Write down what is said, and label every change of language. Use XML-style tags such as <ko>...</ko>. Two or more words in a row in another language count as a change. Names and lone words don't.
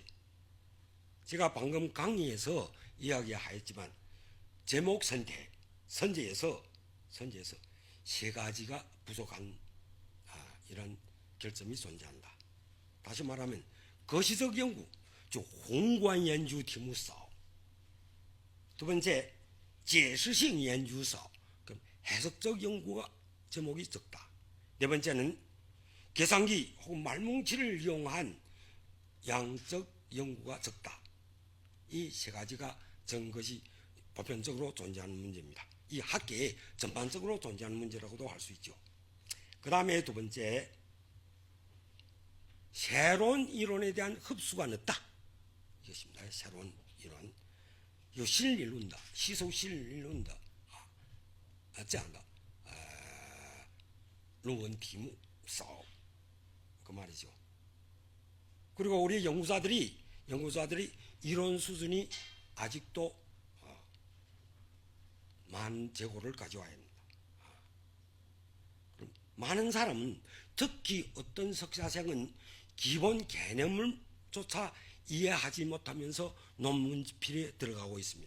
<ko>제가 방금 강의에서 이야기하였지만 제목 선제에서 세 가지가 부족한 이런 결점이 존재한다. 다시 말하면 거시적 연구, 즉</ko> <zh>宏观研究题目少.</zh> <ko>두 번째,</ko> <zh>解释性研究少.</zh> <ko>그럼 해석적 연구가 제목이 적다. 네 번째는 계산기 혹은 말뭉치를 이용한 양적 연구가 적다. 이 세 가지가 것이 보편적으로 존재하는 문제입니다. 이 학계에 전반적으로 존재하는 문제라고도 할 수 있죠. 그 다음에 두 번째, 새로운 이론에 대한 흡수가 늦다. 이것입니다. 새로운 이론. 요 실일룬다. 시소 실일룬다.</ko> <zh>这样的 论文题目少.</zh> <ko>그 말이죠. 그리고 우리 연구자들이 이론 수준이 아직도 많은 재고를 가져와야 합니다. 많은 사람은, 특히 어떤 석사생은 기본 개념을 조차 이해하지 못하면서 논문 집필에 들어가고 있습니다.</ko>